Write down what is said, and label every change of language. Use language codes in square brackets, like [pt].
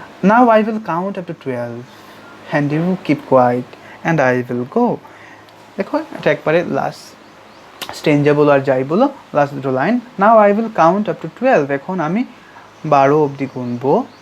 [en] Now I will count up to 12 and you keep quiet and I will go. [bn] দেখো এটা একবারে last stanza বলো আর যাই বলো, লাস্ট দুটো line. [en] Now I will count up to 12, [bn] এখন আমি 12 অবধি গুনবো।